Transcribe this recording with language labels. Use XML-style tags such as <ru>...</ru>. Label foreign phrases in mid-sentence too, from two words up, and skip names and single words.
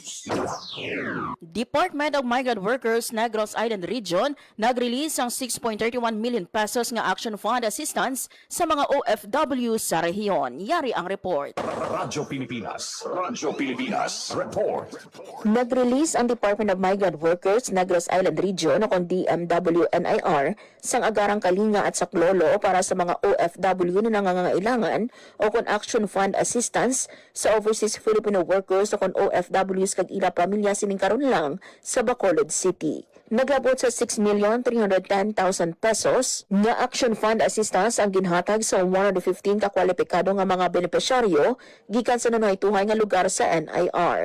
<hil>Department of Migrant Workers Negros Island Region nag-release ang 6.31 million pesos nga Action Fund Assistance sa mga OFW sa rehiyon. Yari ang report. Radyo Pilipinas. Radyo Pilipinas Report. Nag-release ang Department of Migrant Workers Negros Island Region o kung DMW-NIR sang</hil> <tl>agarang kalinga at saklolo para sa mga OFW na nangangailangan</tl> <hil>o kung Action Fund Assistance sa</hil> <en>overseas Filipino workers</en> <hil>o kung OFWs kag ila pamilya sining karon lang sa Bacolod City. Naglabot sa 6,310,000 pesos nga Action Fund Assistance ang ginhatag sa 115 kakwalipikado nga mga benepisyaryo gikan sa nanaytuhay nga lugar sa NIR.</hil>